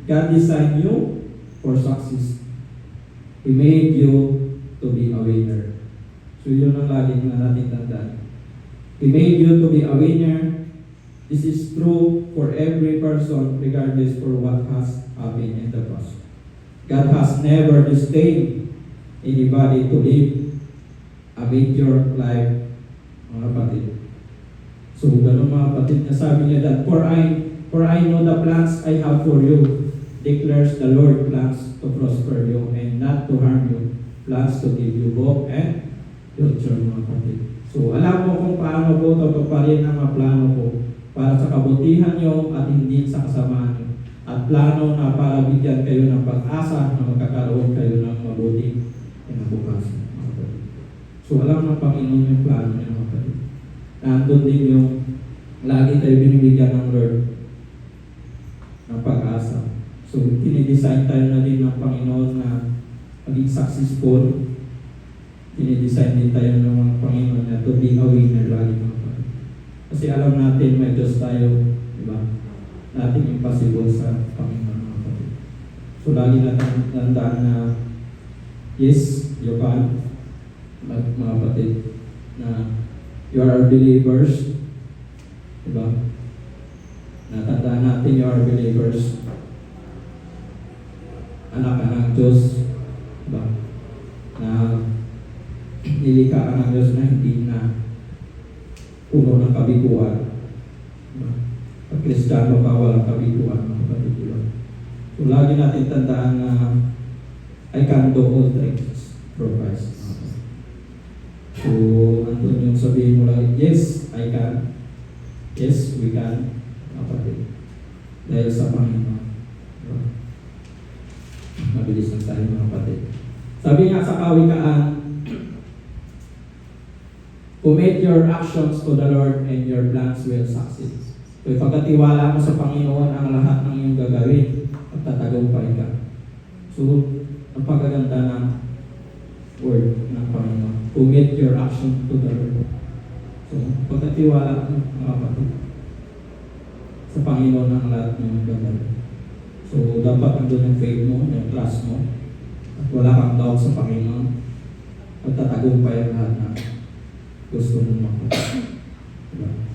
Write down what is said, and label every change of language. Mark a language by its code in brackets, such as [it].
[en] God designed you for success. He made you to be a winner. [tl] So yun ang lagi na natin tandaan. [en] He made you to be a winner. This is true for every person regardless for what has happened in the past. God has never disdained anybody to live a major life, [tl] mga kapatid. So ganun mga kapatid, nasabi niya [en] that for I know the plans I have for you, declares the Lord, plans to prosper you and not to harm you, plans to give you hope and future, [tl] mga kapatid. So alam mo kung paano po tutuparin ang mga plano ko para sa kabutihan niyo at hindi sa kasamaan niyo. At plano na para bigyan kayo ng pag-asa na magkakaroon kayo ng mabuting kinabukasan, mga kapatid. So alam ng Panginoon yung plano niya, mga kapatid. Nandun din yung lagi tayo binibigyan ng Lord ng pag-asa. So, dinidesign tayo na din ng Panginoon na maging successful. Dinidesign din tayo ng mga Panginoon na [en] to be a winner [tl] lagi mga kapatid. Kasi alam natin may Diyos tayo, di ba? [en] Nothing impossible [tl] sa Panginoon mga kapatid. So, lagi natin tandaan na [en] yes, you can, [tl] mga kapatid, na [en] You are believers. Diba? [tl] Natandaan natin [en] you are believers. [tl] Anak ka ng Diyos. Diba? Na nilikha ka ng Diyos na hindi na puno ng kabiguan. Diba? Pag Kristiyano ka, walang kabiguan, mga kapatid. Diba? [en] So, [tl] lagi natin tandaan na [en] I can do all things through Christ. [tl] So, andun yung sabihin mo lang, [en] yes, I can. Yes, we can. [tl] Kapatid. Dahil sa Panginoon. Diba? Mabilis lang tayo mga kapatid. Sabi nga sa Kawikaan, [en] commit your actions to the Lord and your plans will succeed. [tl] So, ipagkatiwala mo sa Panginoon ang lahat ng iyong gagawin at tatagumpay ka. So, ang pagkaganda ng word ng Panginoon. [en] Commit your action to the Lord. [tl] So, pagkatiwala mo mga kapatid sa Panginoon ang lahat ng iyong gagawin. So, dapat andun yung faith mo, yung trust mo, at wala kang doubt sa Panginoon at tatagumpay ang lahat ng gusto mong makuha. Diba?